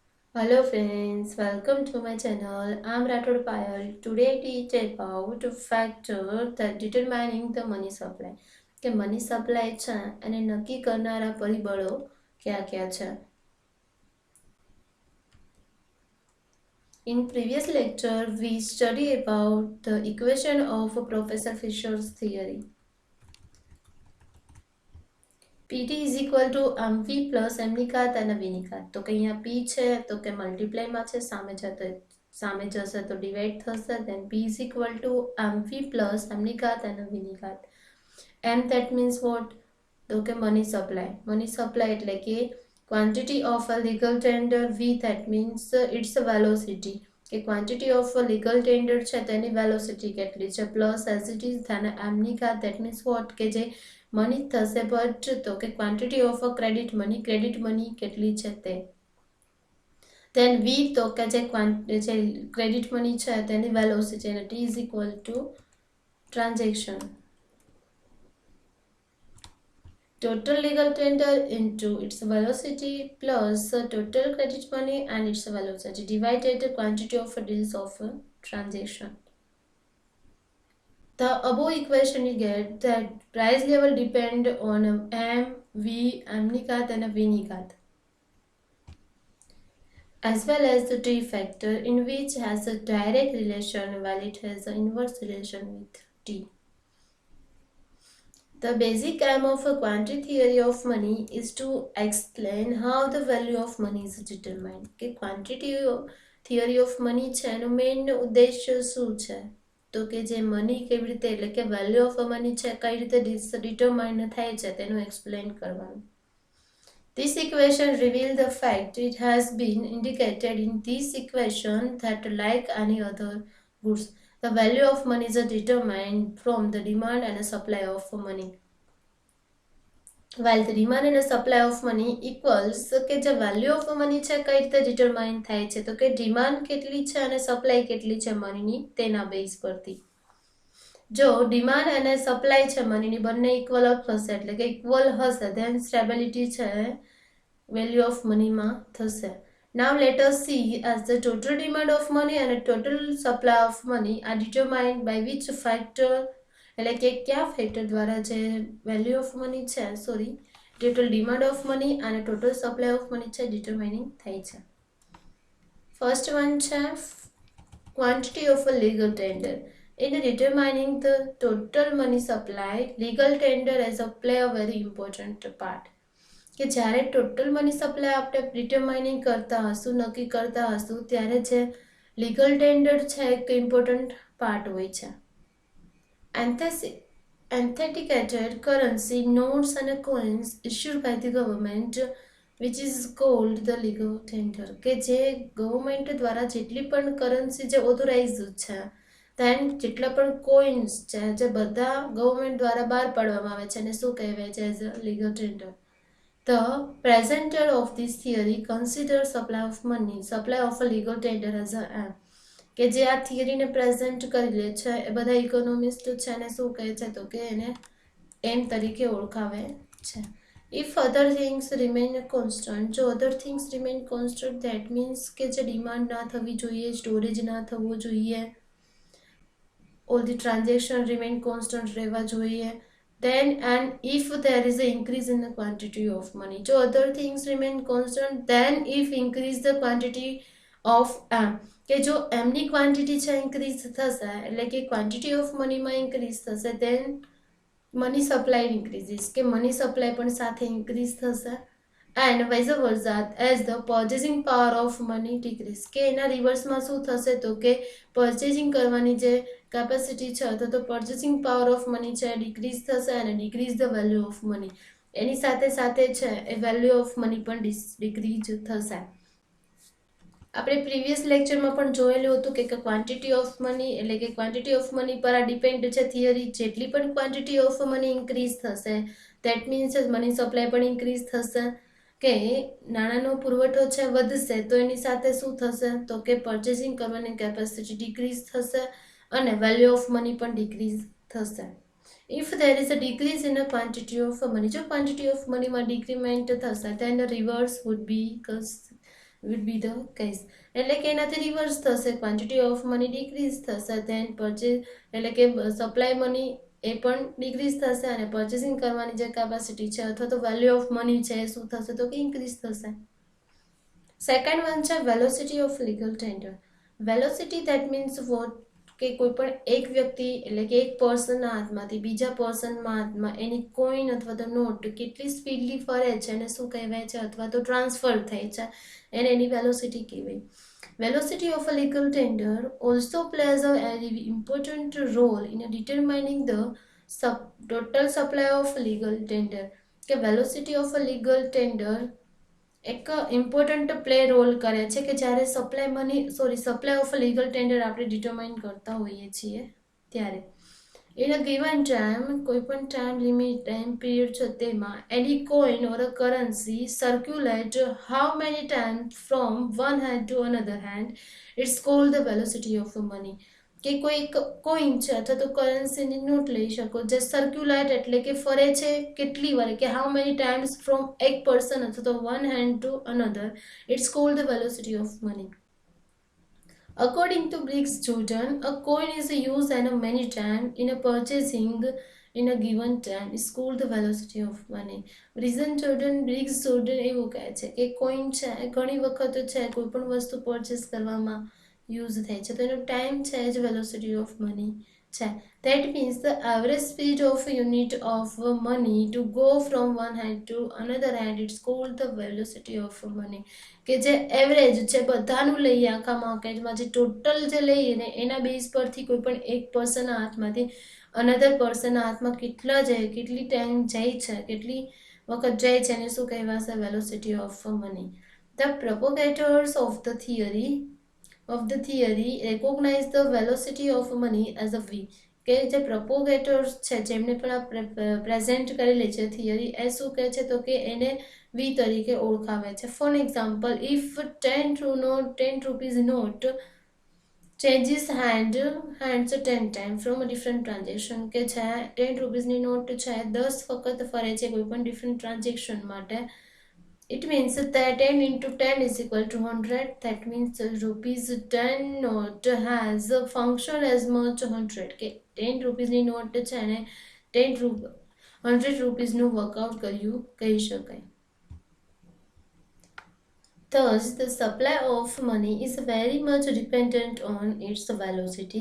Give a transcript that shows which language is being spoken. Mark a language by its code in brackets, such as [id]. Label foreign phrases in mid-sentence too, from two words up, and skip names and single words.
[en] Hello friends, welcome to my channel. I'm Rathod Payal. Today I teach about factor that determining the money supply. [gu] કે [en] money supply [gu] છે અને નક્કી કરનારા પરિબળો કયા કયા છે. [en] In previous lecture, we studied about the equation of Professor Fisher's theory. PT is equal to mv plus m [gu] ની ઘાત અને v ની ઘાત. તો કે અહીંયા p છે તો કે મલ્ટીપ્લાયમાં છે, સામે જશે તો ડિવાઈડ થશે. [en] then p is equal to mv plus m [gu] ની ઘાત અને v ની ઘાત. [en] m that means what? [gu] તો કે [en] money supply [gu] એટલે કે [en] quantity of a legal tender. v that means its velocity કે quantity of a legal tender [gu] છે તેની વેલોસિટી કેટલી છે, [en] plus as it is [gu] અને m ની ઘાત [en] that means what [gu] કે જે મની થશે બટ તો કે [en] quantity of a credit money [gu] કેટલી છે તે. [en] then v [gu] તો કે જે [en] credit money [gu] છે તેની વેલોસિટી અને [en] t is equal to ટ્રાન્ઝેક્શન. Total legal tender into its velocity plus total credit money and its velocity divided the quantity of deals of a transaction. The above equation you get that price level depend on m, v, m [gu] ની ઘાત અને v ની ઘાત, [en] as well as the t factor in which has a direct relation while it has an inverse relation with t. The basic aim of a quantity theory of money is to explain how the value of money is determined. [gu] કે [en] quantity theory of money [gu] છે એનો મેઇન ઉદ્દેશ્ય શું છે? તો કે જે મની કેવી રીતે એટલે કે [en] value of money [gu] છે કઈ રીતે ડિટરમાઇન થાય છે તેનું એક્સપ્લેન કરવાનું. [en] This equation reveals the fact it has been indicated in this equation that like any other goods, the value of money is determined from the demand and supply of money. While the demand and supply of money equals [gu] કે જે [en] value of money [gu] છે કઈ રીતે ડિટરમાઇન થાય છે તો કે ડિમાન્ડ કેટલી છે અને સપ્લાય કેટલી છે મનીની તેના બેઝ પરથી. જો ડિમાન્ડ અને સપ્લાય છે મનીની બંને ઇક્વલ હશે એટલે કે ઇક્વલ હશે then સ્ટેબિલિટી છે [en] value of moneyમાં [gu] થશે. [en] Now let us see as the total demand of money and total supply of money are determined by which factor [gu] એટલે કે કયા ફેક્ટર દ્વારા જે [en] value of money છે total demand of money અને total supply of money [gu] છે ડિટરમાઇનિંગ થાય છે. [en] first one છે quantity of a legal tender. In determining the total money supply, legal tender has a play a very important part. [gu] કે જ્યારે [en] total money supply [gu] આપણે ડિટરમાઇનિંગ કરતા હશું નક્કી કરતા હશું ત્યારે જે [en] legal tender [gu] છે એક [en] important part [gu] હોય છે. [en] Authenticated currency notes and coins issued by the government which is called the legal tender. [gu] કે જે ગવર્મેન્ટ દ્વારા જેટલી પણ કરન્સી જે ઓથોરાઇઝ છે then જેટલા પણ કોઇન્સ છે જે બધા ગવર્મેન્ટ દ્વારા બહાર પાડવામાં આવે છે અને શું કહેવાય છે [en] as a legal tender. The presenter of this theory considers supply of a legal tender as a aim. [gu] કે જે આ થિયરીને પ્રેઝન્ટ કરી લે છે એ બધા ઇકોનોમિસ્ટ છે એને શું કહે છે તો કે એને એમ તરીકે ઓળખાવે છે. [en] If other things remain constant, જો other things remain constant that means [gu] કે જે ડિમાન્ડ ના થવી જોઈએ, સ્ટોરેજ ના થવો જોઈએ, [en] all the transaction remain constant [gu] રહેવા જોઈએ, [en] then and if there is an increase in the quantity of money. So other things remain constant then if increase the quantity of m [gu] કે જો m ની ક્વોન્ટિટી છે ઇન્ક્રીઝ થશે એટલે કે [en] quantity of moneyમાં ઇન્ક્રીઝ થશે then money supply increases કે money supply [gu] પણ સાથે ઇન્ક્રીઝ થશે [en] and vice versa as the purchasing power of money decrease. [gu] કે એના રિવર્સમાં શું થશે તો કે પર્ચેસિંગ કરવાની જે કેપેસિટી છે અથવા તો [en] purchasing power of money [gu] છે ડિક્રીઝ થશે અને [en] decrease the value of money [gu] એની સાથે સાથે છે એ [en] value of money [gu] પણ ડિક્રીઝ થશે. આપણે [en] previous lectureમાં [gu] પણ જોયેલું હતું કે [en] quantity of money [gu] એટલે કે [en] quantity of money [gu] પર આ ડિપેન્ડ છે થિયરી. જેટલી પણ [en] quantity of money increase થશે that means money supply [gu] પણ ઇન્ક્રીઝ થશે. કે નાણાંનો પુરવઠો છે વધશે તો એની સાથે શું થશે તો કે પર્ચેસિંગ કરવાની કેપેસિટી ડિક્રીઝ થશે અને [en] value of money [gu] પણ ડિક્રીઝ થશે. [en] If there is a decrease in the quantity of money, જો quantity of money [gu] માં ડિક્રીમેન્ટ થશે [en] then the reverse would be would be the case. [gu] એટલે કે એનાથી રિવર્સ થશે, [en] quantity of money [gu] ડિક્રીઝ થશે, [en] then purchase [gu] એટલે કે [en] supply money [gu] એ પણ ડિક્રીઝ થશે અને પરચેસિંગ કરવાની જે કેપેસિટી છે અથવા તો [en] value of money [gu] છે એ શું થશે તો કે ઇન્ક્રીઝ થશે. [en] second one છે velocity of legal tender. velocity that means what [gu] કે કોઈ પણ એક વ્યક્તિ એટલે કે એક પર્સનના હાથમાંથી બીજા પર્સનના હાથમાં એની કોઈન અથવા તો નોટ કેટલી સ્પીડલી ફરે છે અને શું કહેવાય છે અથવા તો ટ્રાન્સફર થાય છે એને એની વેલોસિટી કહેવાય. [en] Velocity of a legal tender also plays a very important role in determining the total supply of legal tender. કે velocity of a legal tender એક important play role [gu] કરે છે કે જ્યારે [en] supply of legal tender [gu] આપણે ડિટરમાઇન કરતા હોઈએ છીએ ત્યારે [en] in a given time [gu] કોઈ પણ [en] time limit time period [gu] છે તેમાં એની [en] coin or a currency circulate how many time from one hand to another hand it's called the velocity of money. [gu] કે કોઈ કોઈન છે અથવા તો કરન્સીની નોટ લઈ શકો જે સર્ક્યુલેટ એટલે કે ફરે છે કેટલી વાર કે [en] how many times from [gu] એક પર્સન અથવા તો [en] one hand to another it's called the velocity of money. According to Briggs Jordan, a coin is used and many times in a purchasing in a given time is called the velocity of money. [gu] Briggs Jordan એવું કહે છે કે કોઈન છે એ ઘણી વખત છે કોઈ પણ વસ્તુ પરચેસ કરવામાં યુઝ થાય છે તો એનો ટાઈમ છે જ [en] velocity of money [gu] છે. [en] That means the average speed of a unit of money to go from one hand to another hand it's called the velocity of money. [gu] કે જે એવરેજ છે બધાનું લઈએ આખા માર્કેટમાં જે ટોટલ જે લઈએ ને એના બેઝ પરથી કોઈ પણ એક પર્સનના હાથમાંથી અનધર પર્સનના હાથમાં કેટલા જાય કેટલી ટાઈમ જાય છે કેટલી વખત જાય છે એને શું કહેવાશે [en] velocity of money. the propagators of the theory recognize the velocity of money as a v. [gu] કે જે પ્રોપોગેટર્સ છે જેમને પણ આ પ્રેઝન્ટ કરેલી છે થિયરી એ શું કહે છે તો કે એને વી તરીકે ઓળખાવે છે. [en] for example if 10 rupees note changes hands 10 times from a different transaction [gu] કે છે 10 રૂપીસની નોટ છે 10 વખત ફરે છે કોઈ પણ ડિફરન્ટ ટ્રાન્ઝેક્શન માટે. [en] It means that 10 into 10 is equal to 100. That means rupees 10 note has a function as much 100. [gu] કે 10 રૂપીસની નોટ છે અને 100 રૂપીસનું વર્કઆઉટ કર્યું કહી શકાય. [en] Thus, the supply of money is very much dependent on its velocity.